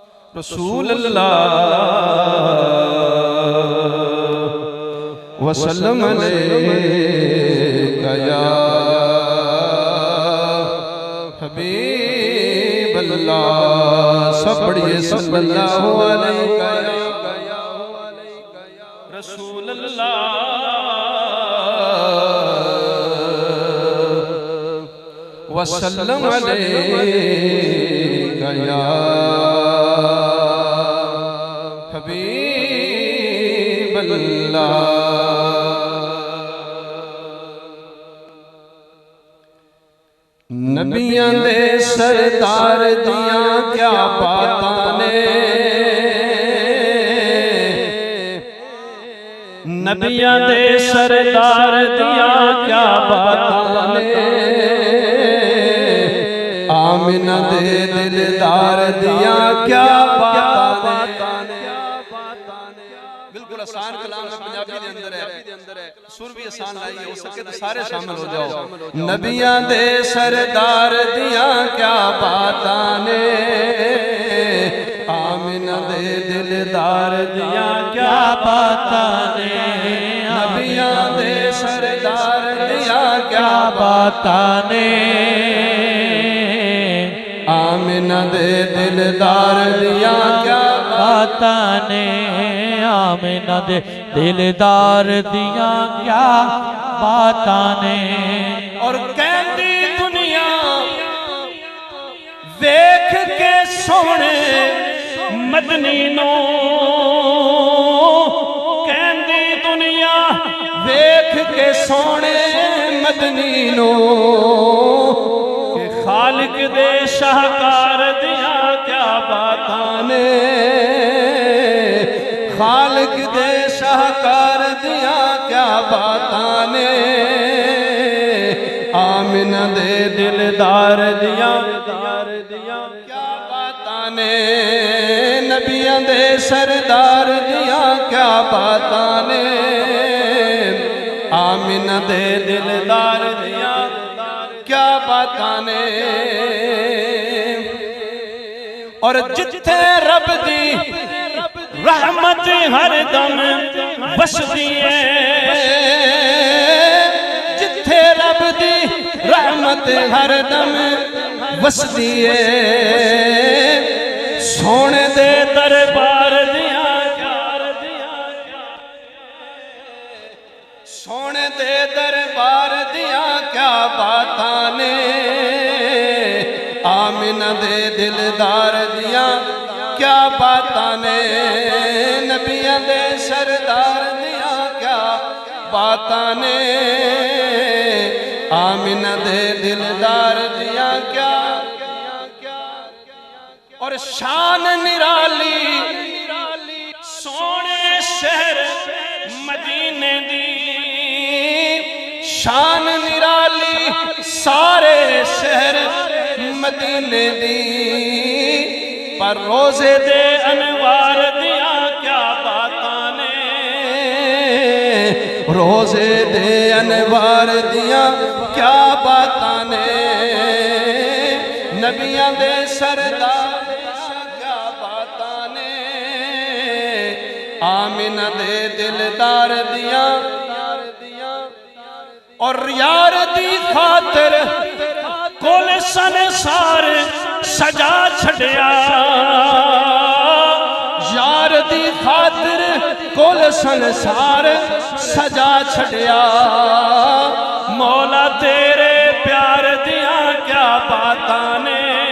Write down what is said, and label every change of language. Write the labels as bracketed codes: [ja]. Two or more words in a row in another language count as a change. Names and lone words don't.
[ar] رسول اللہ وسلم علیکہ یا حبیب اللہ [pa] سب پڑھئے [ar] صلی اللہ علیہ رسول اللہ وسلم علیکہ یا حبیب اللہ [pa] نبیاں دے سردار دیاں کیا باتاں نے نبیاں دے سردار دیاں کیا باتاں نے آمنہ دے دلدار دیاں کیا باتاں نے [ur] بالکل آسان کلام ہے [pa] پنجابی دے اندر [ur] ہے سر بھی آسان لائی ہے ہو سکے تو سارے شامل ہو جاؤ [pa] نبیاں دے سردار دیاں کیا باتاں نے آمنہ دے دلدار دیاں کیا باتاں نے نبیاں دے سردار دیاں کیا باتاں نے آمنہ دے دلدار دیاں کیا باتاں نے آمنہ دے دلدار دیاں کیا باتاں نے اور کہندی دنیا ویکھ کے سونے مدنی نو کہندی دنیا ویکھ کے سونے مدنی نو کہ خالق دے شاہکار دیاں کیا باتاں نے خالق دے شاہکار دیاں کیا باتاں نے آمنہ دے دلدار دیاں کیا باتاں نے نبیاں دے سردار دیاں کیا باتاں نے آمنہ دے دلدار دیاں کیا باتاں نے اور جتھے رب دی رحمت ہر دم وسدی ہے جتھے رب دی رحمت ہر دم وسدی ہے سونے دے دربار دیاں سونے دے دربار دیاں کیا باتاں نے آمنہ دے دلدار دیاں کیا باتاں نے نبیاں دے سردار دیاں کیا باتاں نے آمنہ دے دلدار دیاں کیا اور شان نرالی سونے شہر مدینے دی شان نرالی سارے شہر مدینے دی پر روزے دے انوار دیاں کیا باتاں نے روزے دے انوار دیاں کیا باتاں نے نبیاں دے سردار کیا باتاں نے آمنہ دے دلدار دیاں اور یار دی خاطر کل سنسار سجا چھڑیا یار دی خاطر کل سنسار سجا چھڑیا مولا تیرے پیار دیاں کیا باتاں نے